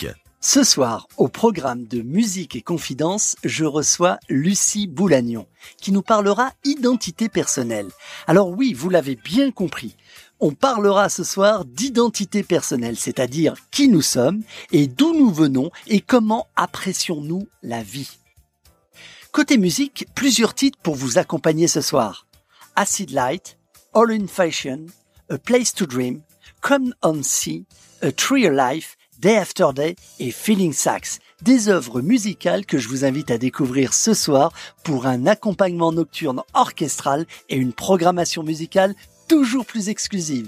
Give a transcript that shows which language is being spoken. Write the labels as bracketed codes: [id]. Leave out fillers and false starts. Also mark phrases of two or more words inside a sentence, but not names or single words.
[fr] Ce soir, au programme de Musique et Confidence, je reçois Lucie Boulagnon, qui nous parlera identité personnelle. Alors oui, vous l'avez bien compris, on parlera ce soir d'identité personnelle, c'est-à-dire qui nous sommes et d'où nous venons et comment apprécions-nous la vie. Côté musique, plusieurs titres pour vous accompagner ce soir. Acid Light, All in Fashion, A Place to Dream, Come on See, A Tree Alive, Day After Day et Feeling Sax, des œuvres musicales que je vous invite à découvrir ce soir pour un accompagnement nocturne orchestral et une programmation musicale toujours plus exclusive.